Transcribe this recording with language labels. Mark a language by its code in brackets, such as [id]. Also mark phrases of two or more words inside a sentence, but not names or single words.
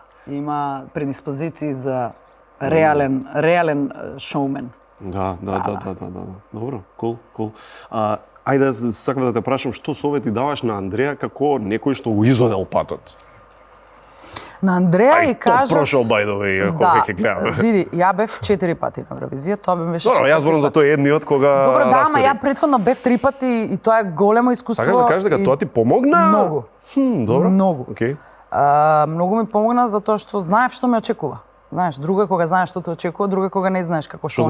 [mk] Има предиспозиции за реален шоумен. Да. Добро, кул. Ајде, сакам да те прашам што совети даваш на Андреа како некој што го изодел патот. На Андреа и кажав... прошол [en] by the way, [mk] ако ќе гледаме. Види, ја бев 4 пати на Евровизија, тоа ми беше Добро, јас четврти зборам за пат. тој едниот кога Добро, да, ама растери. ја претходно бев 3 пати и тоа е големо искуство. Сакаш да кажеш дека и- тоа ти помогна? Многу. Добро. Многу. Океј. Многу ми помогна затоа што знаев што ме очекува. Знаеш, друго е кога знаеш што те очекува, друго е кога не знаеш како што